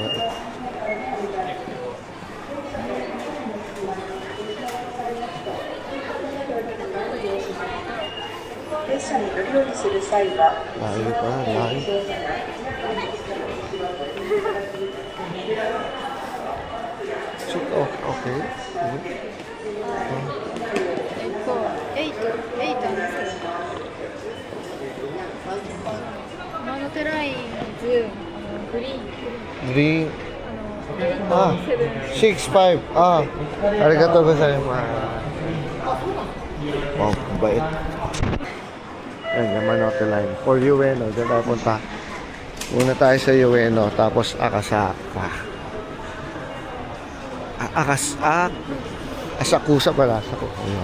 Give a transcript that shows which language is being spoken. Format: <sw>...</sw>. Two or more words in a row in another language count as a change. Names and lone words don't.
<tl>Layo pa, layo. Okay.</tl> <ja>8です。山手ラインズ、グリーン。グリーン。6-5. ありがとうございます.</ja> <tl>Wow, bait. Ayan, Yamanote line. For Ueno, dyan tayo punta. Una tayo sa Ueno, tapos Akasaka. Asakusa pala. Ayan.</tl>